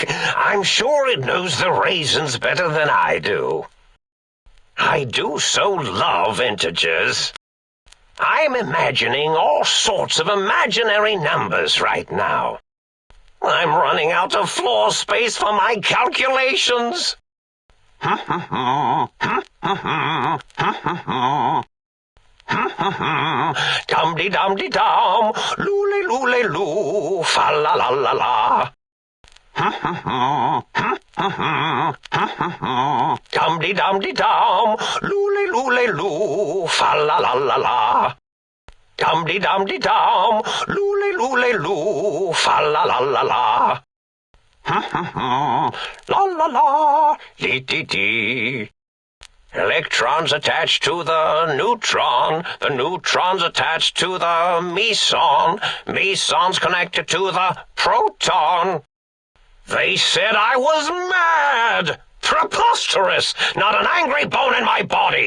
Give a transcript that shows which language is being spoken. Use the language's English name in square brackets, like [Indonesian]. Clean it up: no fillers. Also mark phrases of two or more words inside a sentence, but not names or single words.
[English] I'm sure it knows the raisins better than I do. I do so love integers. I'm imagining all sorts of imaginary numbers right now. I'm running out of floor space for my calculations. Dum-de-dum-de-dum, loo-le-loo-le-loo, fa-la-la-la-la. Dum-de-dum-de-dum, loo-le-loo-le-loo, fa-la-la-la-la. Dum-de-dum-de-dum, loo-le-loo-le-loo, fa-la-la-la-la. La-la-la, dee-dee-dee. Electrons attached to the neutrons attached to the mesons connected to the proton. They said I was mad! Preposterous! Not an angry bone in my body!